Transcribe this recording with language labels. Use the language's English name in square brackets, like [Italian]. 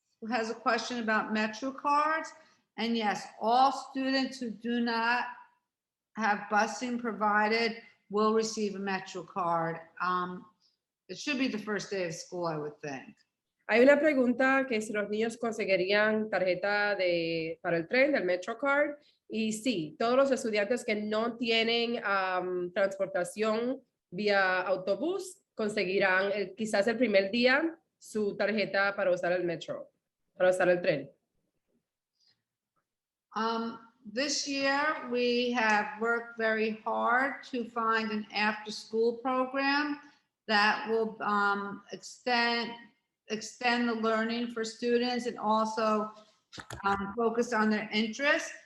[English] has a question about Metro cards. And yes, all students who do not have busing provided will receive a Metro card. It should be the first day of school, I would think. [Spanish] Hay una pregunta que si los niños conseguirían tarjeta para el tren, del Metro Card. Y sí, todos los estudiantes que no tienen transportación vía autobús conseguirán quizás el primer día su tarjeta para usar el metro, para usar el tren. [English] This year, we have worked very hard to find an after-school program that will extend the learning for students and also focus on their interests.